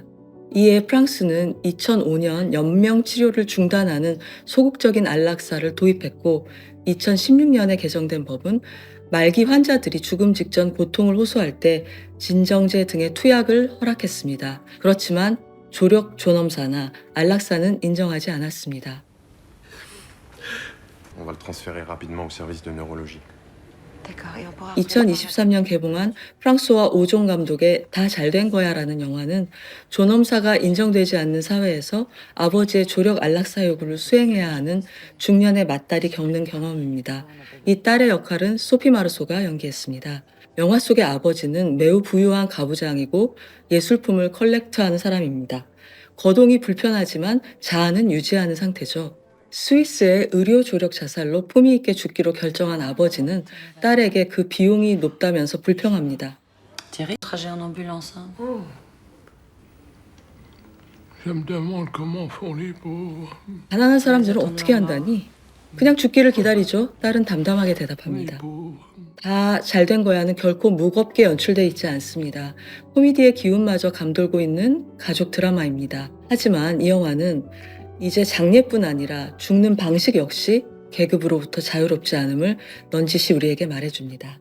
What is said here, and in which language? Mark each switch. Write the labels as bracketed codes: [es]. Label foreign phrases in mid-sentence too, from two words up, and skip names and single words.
[ko] 이에 프랑스는 2005년 연명 치료를 중단하는 소극적인 안락사를 도입했고 2016년에 개정된 법은 말기 환자들이 죽음 직전 고통을 호소할 때 진정제 등의 투약을 허락했습니다. 그렇지만 조력 존엄사나 안락사는 인정하지 않았습니다. [fr] On va le transférer rapidement au service de neurologie. [ko] 2023년 개봉한 프랑소와 오종 감독의 다 잘된 거야라는 영화는 존엄사가 인정되지 않는 사회에서 아버지의 조력 안락사 요구를 수행해야 하는 중년의 맏딸이 겪는 경험입니다. 이 딸의 역할은 소피 마르소가 연기했습니다. 영화 속의 아버지는 매우 부유한 가부장이고 예술품을 컬렉트하는 사람입니다. 거동이 불편하지만 자아는 유지하는 상태죠. 스위스의 의료 조력 자살로 품위 있게 죽기로 결정한 아버지는 딸에게 그 비용이 높다면서 불평합니다. [fr] Thierry, trajet en ambulance. Hein. Je me demande comment font les pauvres. [ko] 가난한 사람들은 어떻게 한다니? 그냥 죽기를 기다리죠. 딸은 담담하게 [fr] Les [ko] 대답합니다. [fr] pauvres. [ko] 다 잘된 거야는 결코 무겁게 연출돼 있지 않습니다. 코미디의 기운마저 감돌고 있는 가족 드라마입니다. 하지만 이 영화는 이제 장례뿐 아니라 죽는 방식 역시 계급으로부터 자유롭지 않음을 넌지시 우리에게 말해줍니다.